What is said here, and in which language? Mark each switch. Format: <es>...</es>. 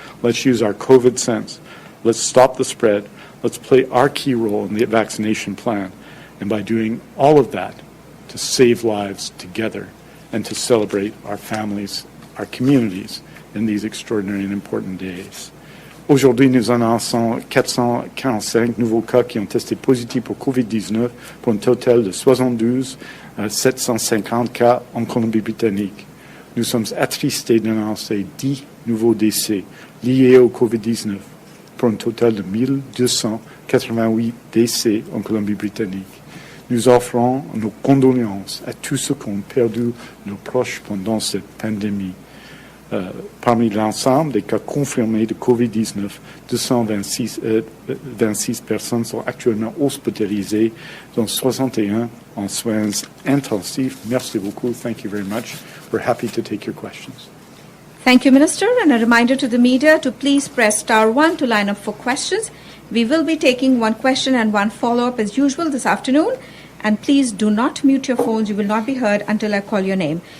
<en>Let's use our COVID sense. Let's stop the spread. Let's play our key role in the vaccination plan. And by doing all of that, to save lives together and to celebrate our families, our communities in these extraordinary and important days.</en> <fr>Aujourd'hui, nous annonçons 445 nouveaux cas qui ont testé positifs pour COVID-19 pour un total de 72 750 cas en Colombie-Britannique. Nous sommes attristés d'annoncer 10 nouveaux décès liés au COVID-19 pour un total de 1288 décès en Colombie-Britannique. Nous offrons nos condoléances à tous ceux qui ont perdu nos proches pendant cette pandémie. Parmi l'ensemble des cas confirmés de COVID-19, 226 personnes sont actuellement hospitalisées, dont 61 en soins intensifs. Merci beaucoup.</fr> <en>Thank you very much. We're happy to take your questions. Thank you, Minister. And a reminder to the media to please press *1 to line up for questions. We will be taking one question and one follow-up as usual this afternoon. And please do not mute your phones. You will not be heard until I call your name.</en>